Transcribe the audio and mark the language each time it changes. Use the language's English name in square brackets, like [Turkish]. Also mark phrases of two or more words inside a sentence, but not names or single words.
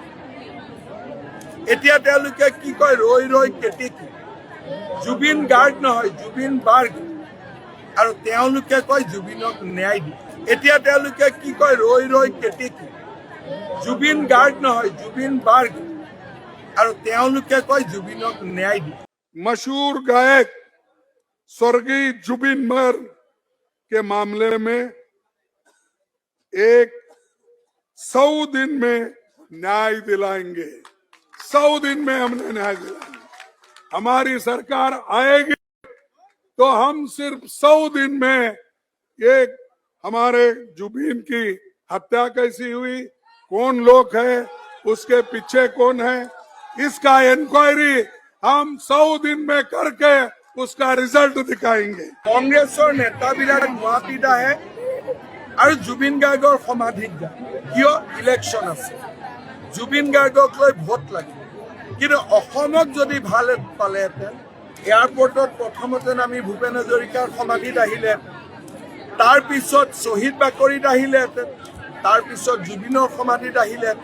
[Assamese] এতিয়া তেওঁলোকে কি কয় ৰৈ ৰৈ কেতেকী জুবিন গাৰ্গ নহয় জুবিন বাৰ্গ আৰু তেওঁলোকে কয় জুবিনক ন্যায় দিয়ে। এতিয়া তেওঁলোকে কি কয় ৰৈ ৰৈ কেতেকী জুবিন গাৰ্গ নহয় জুবিন বাৰ্গ আৰু তেওঁলোকে কয় জুবিনক ন্যায় দিয়ে। [Hindi] मशहूर गायक स्वर्गीय जुबिन मर्ग के मामले में एक 100 दिन में न्याय दिलाएंगे। 100 दिन में हमने न्याय दिलाएंगे। हमारी सरकार आएगी तो हम सिर्फ 100 दिन में एक हमारे जुबिन की हत्या कैसी हुई, कौन लोग है, उसके पीछे कौन है, इसका इंक्वायरी हम 100 दिन में करके उसका रिजल्ट दिखाएंगे। [Assamese] কংগ্ৰেছৰ নেতাবিলাক গুৱাহাটীত আহে আৰু জুবিন গাৰ্গৰ সমাধিত যায়। কিয়? ইলেকশ্যন আছে, জুবিন গাৰ্গক লৈ ভোট লাগে। কিন্তু অসমত যদি ভাল পালেহেঁতেন, এয়াৰপৰ্টত প্ৰথমতে আমি ভূপেন হাজৰিকাৰ সমাধিত আহিলেহেঁতেন, তাৰ পিছত শ্বহীদ বাকৰিত আহিলেহেঁতেন, তাৰ পিছত জুবিনৰ সমাধিত আহিলেহেঁতেন।